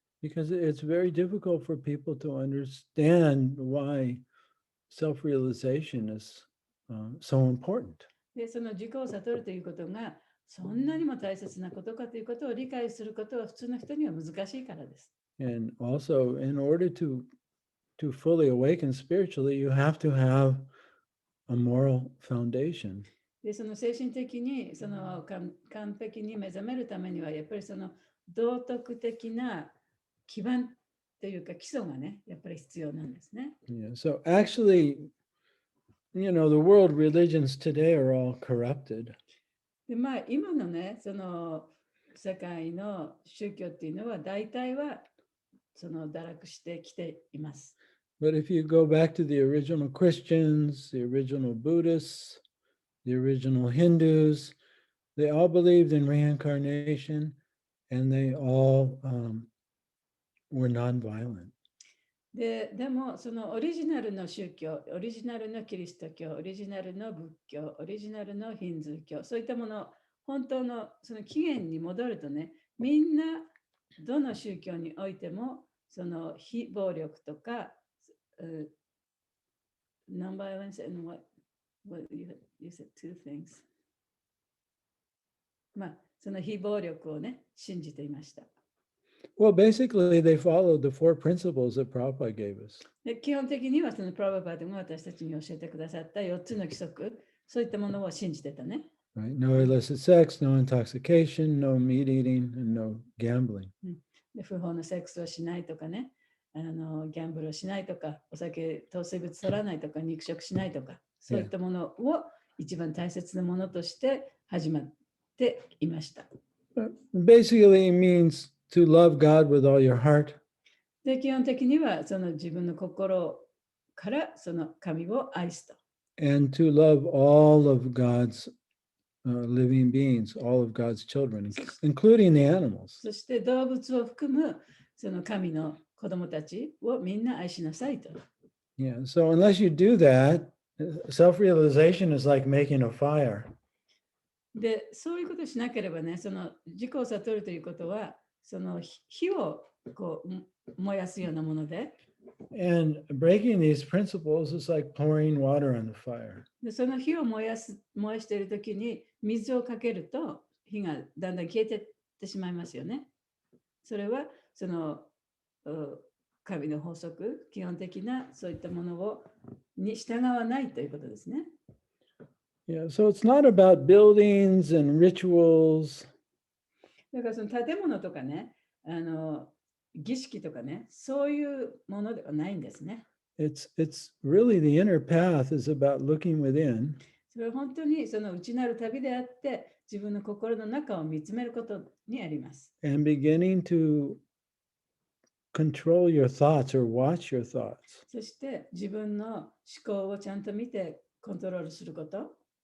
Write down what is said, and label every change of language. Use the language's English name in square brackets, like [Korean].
[English] Because it's very difficult for people to understand why self-realization is so important. [Japanese] で、自己を悟るということがそんなにも大切なことかということを理解することは普通の人には難しいからです。 [English] And also, in order to fully awaken spiritually, you have to have a moral foundation. [Japanese] で、精神的に完璧に目覚めるためにはやっぱり道徳的な基盤というか基礎がね、やっぱり必要なんですね。 [English] Yeah. So actually, the world religions today are all corrupted. [Japanese] で、今のね、世界の宗教っていうのは大体は堕落してきています。 [English] But if you go back to the original Christians, the original Buddhists, the original Hindus, they all believed in reincarnation and they all were nonviolent. [Japanese] でもオリジナルの宗教、オリジナルのキリスト教、オリジナルの仏教、オリジナルのヒンズー教、そういったもの、本当の起源に戻るとね、みんなどの宗教においても非暴力とか、 [English] non-violence and what you said two things. [Japanese] その非暴力をね、信じていました。 [English] Well, basically, they followed the four principles that Prabhupada gave us. [Japanese] で基本的にはそのプラババードが私たちに教えてくださった4つの規則、そういったものを信じてたね。 [English] Right? No illicit sex, no intoxication, no meat eating, and no gambling. [Japanese] で不法なセックスをしないとかね、ギャンブルをしないとか、お酒、糖水物取らないとか、肉食しないとか、そういったものを一番大切なものとして始まっていました。 [English] Basically, it means to love God with all your heart. [Japanese] で基本的にはその自分の心からその神を愛すと。 [English] And to love all of God's living beings, all of God's children, including the animals. [Japanese] そして動物を含むその神の子供たちをみんな愛しなさいと。 [English] Yeah, so unless you do that, self-realization is like making a fire. [Japanese] で、そういうことをしなければね、その自己を悟るということは、その火をこう燃やすようなもので、 [English] And breaking these principles is like pouring water on the fire. [Japanese] でその火を燃やしているときに水をかけると火がだんだん消えていってしまいますよね。それはその神の法則、基本的なそういったものに従わないということですね。 [English] Yeah, so it's not about buildings and rituals. [Japanese] だからその建物とかね、儀式とかね、そういうものではないんですね。 [English] It's really the inner path is about looking within. [Japanese] それは本当にその内なる旅であって、自分の心の中を見つめることにあります。 [English] And beginning to control your thoughts or watch your thoughts. [Japanese] そして自分の思考をちゃんと見てコントロールすること。